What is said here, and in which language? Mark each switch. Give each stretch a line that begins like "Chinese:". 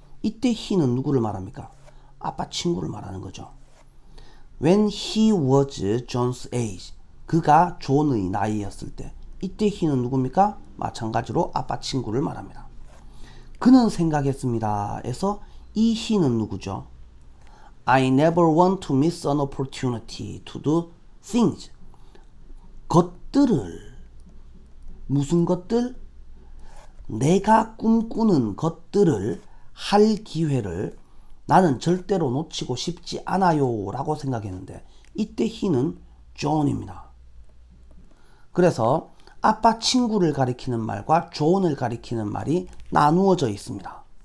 Korean: 이때 he는 누구를 말합니까? 아빠 친구를 말하는 거죠.
English: When he was John's age
Korean: 그가 존의 나이였을 때 이때 he는 누굽니까? 마찬가지로 아빠 친구를 말합니다. 그는 생각했습니다. 에서 이 he는 누구죠?
English: I never want to miss an opportunity to do things.
Korean: 것들을 무슨 것들? 내가 꿈꾸는 것들을 할 기회를 나는 절대로 놓치고 싶지 않아요 라고 생각했는데 이때 he는 John입니다. 그래서 아빠 친구를 가리키는 말과 존을 가리키는 말이 나누어져 있습니다.